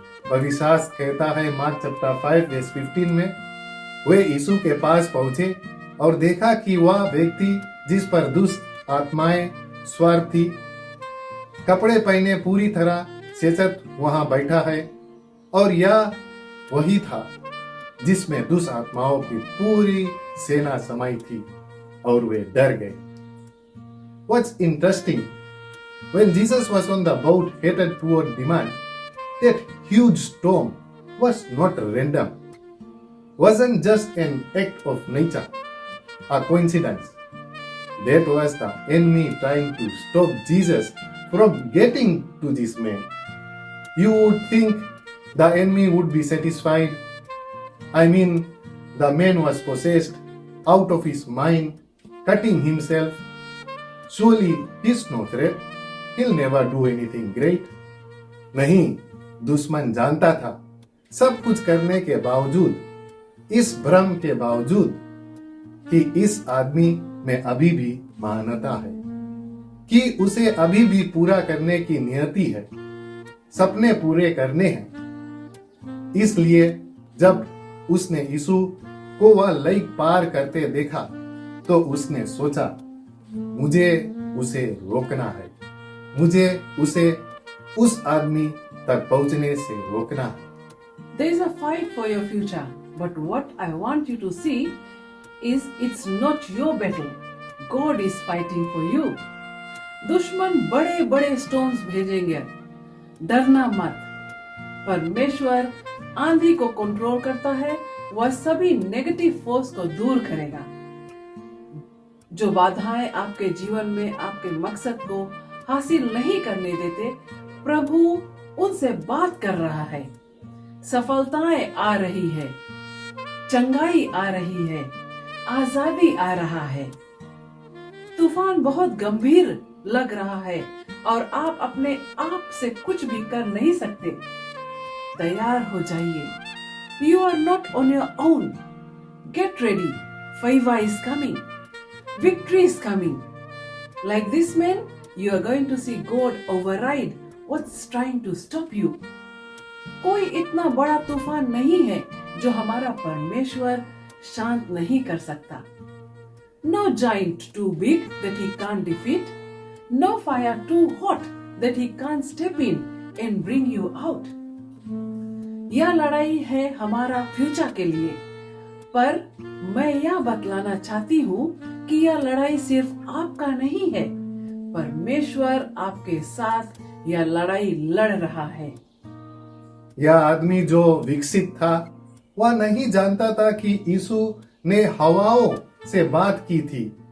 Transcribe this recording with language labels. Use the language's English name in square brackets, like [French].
[Hindi] पवित्र शास्त्र कहता है मार्क चैप्टर 5 वर्स 15 में, वे यीशु के पास पहुंचे और देखा कि वह व्यक्ति जिस पर दुष्ट आत्माएं सवार थी, कपड़े पहने पूरी तरह सेचत वहां बैठा है, और यह वही था जिसमें दुष्ट आत्माओं की पूरी सेना समाई थी, और वे डर गए। [English] What's interesting, when Jesus was on the boat headed toward Diman, that huge storm was not random, wasn't just an act of nature, a coincidence. That was the enemy trying to stop Jesus from getting to this man. You would think the enemy would be satisfied. I mean, the man was possessed, out of his mind, cutting himself. Surely he's no threat. He'll never do anything great. [Hindi] नहीं, दुश्मन जानता था, सब कुछ करने के बावजूद, इस भ्रम के बावजूद कि इस आदमी में अभी भी महानता है, कि उसे अभी भी पूरा करने की नियति है, सपने पूरे करने हैं। इसलिए जब उसने यीशु को वह लेक पार करते देखा, तो उसने सोचा, मुझे उसे रोकना है, मुझे उसे उस आदमी तक पहुंचने से रोकना है। [English] There is a fight for your future, but what I want you to see is it's not your battle. God is fighting for you. [Hindi] दुश्मन बड़े बड़े स्टोन्स भेजेंगे, डरना मत। परमेश्वर आंधी को कंट्रोल करता है, वह सभी नेगेटिव फोर्स को दूर करेगा। जो बाधाएं आपके जीवन में आपके मकसद को हासिल नहीं करने देते, प्रभु उनसे बात कर रहा है। सफलताएं आ रही है, चंगाई आ रही है, आजादी आ रहा है। तूफान बहुत गंभीर लग रहा है और आप अपने आप से कुछ भी कर नहीं सकते। तैयार हो जाइए। [English] You are not on your own. Get ready. favor is coming. Victory is coming. Like this man, you are going to see God override what's trying to stop you. [Hindi] कोई इतना बड़ा तूफान नहीं है जो हमारा परमेश्वर शांत नहीं कर सकता। [English] No giant too big that he can't defeat. No fire too hot that he can't step in and bring you out. [Hindi] यह लड़ाई है हमारा फ्यूचर के लिए, पर मैं यह बतलाना चाहती हूँ कि यह लड़ाई सिर्फ आपका नहीं है। परमेश्वर आपके साथ यह लड़ाई लड़ रहा है। यह आदमी जो विकसित था, वह नहीं जानता था कि यीशु ने हवाओं से बात की थी।